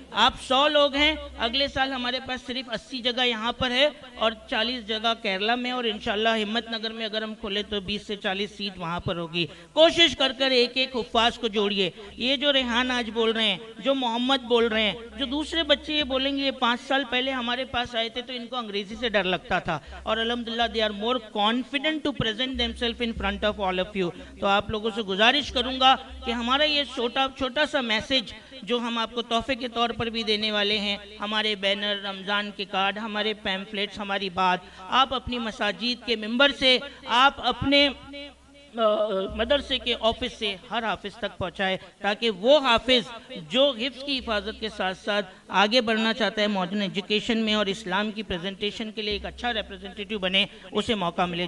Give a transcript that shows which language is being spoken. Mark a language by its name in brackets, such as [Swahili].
[Urdu] آپ 100 لوگ ہیں, اگلے سال ہمارے پاس صرف 80 جگہ یہاں پر ہے اور 40 جگہ کیرلا میں, اور انشاءاللہ ہمت نگر میں اگر ہم کھولے تو 20 سے 40 سیٹ وہاں پر ہوگی. کوشش کر کر ایک ایک حفاظ کو جوڑیے. یہ جو ریحان آج بول رہے ہیں, جو محمد بول رہے ہیں, جو دوسرے بچے یہ بولیں گے, یہ 5 سال پہلے ہمارے پاس آئے تھے تو ان کو انگریزی سے ڈر لگتا تھا, اور الحمدللہ دے [English] are more confident to present themselves in front of all of you. [Urdu] تو آپ لوگوں سے گزارش کروں گا کہ ہمارا یہ چھوٹا سا میسیج جو ہم آپ کو تحفے کے طور پر بھی دینے والے ہیں، ہمارے بینر، رمضان کے کارڈ، ہمارے پیمفلیٹس، ہماری بات، آپ اپنی مساجد کے ممبر سے، آپ اپنے مدرسے کے آفس سے ہر حافظ تک پہنچائے، تاکہ وہ حافظ جو حفظ کی حفاظت کے ساتھ ساتھ آگے بڑھنا چاہتا ہے ماڈرن ایجوکیشن میں اور اسلام کی پریزنٹیشن کے لیے ایک اچھا ریپریزنٹیٹیو بنے، اسے موقع ملے.